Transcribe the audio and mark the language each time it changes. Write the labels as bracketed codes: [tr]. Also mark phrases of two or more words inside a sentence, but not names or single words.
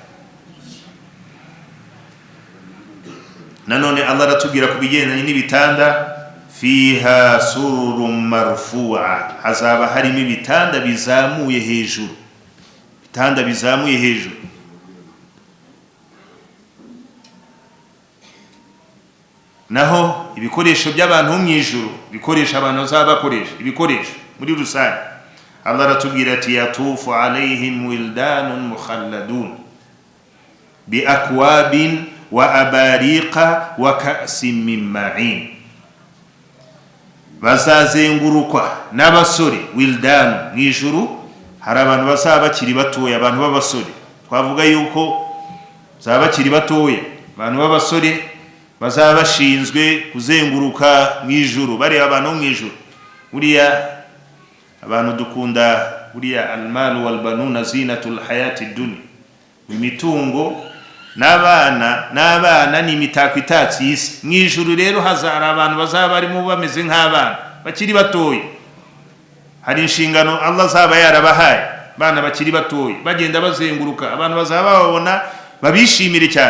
[rw] Nanone Allah aratubwira ku bigendanye n'ibitanda, [ar] فيها سرر مرفوعة, [rw] hazaba harimo ibitanda bizamuye hejuru. Ibitanda bizamuye hejuru. Naho ibikoresho by'abantu mu ijuru, ibikoresho abantu bazaba bakoresha, ibikoresho muri rusange, Allah aratubwira ati [ar] يطوف عليهم ولدان مخلدون بأكواب وأباريق وكأس من معين. [rw] Bazazengurukwa n'abasore, wildanu. Mu ijuru hari abantu bazaba bakiri batoya, abantu b'abasore. Twavuga yuko bazaba bakiri batoya, abantu b'abasore bazaba bashinzwe kuzenguruka mu ijuru, bareba abantu mu ijuru. Buriya abantu dukunda buriya [ar] المال والبنون زينة الحياة الدنيا, [rw] imitungo n'abana ni imitako itatse isi. Mu ijuru rero hazara abantu bazaba barimo bameze nk'abana bakiri batoya. Hari inshingano Allah azaba yarabahaye, bana bakiri batoya bagenda bazenguruka, abantu bazaba babona babishimire cyane.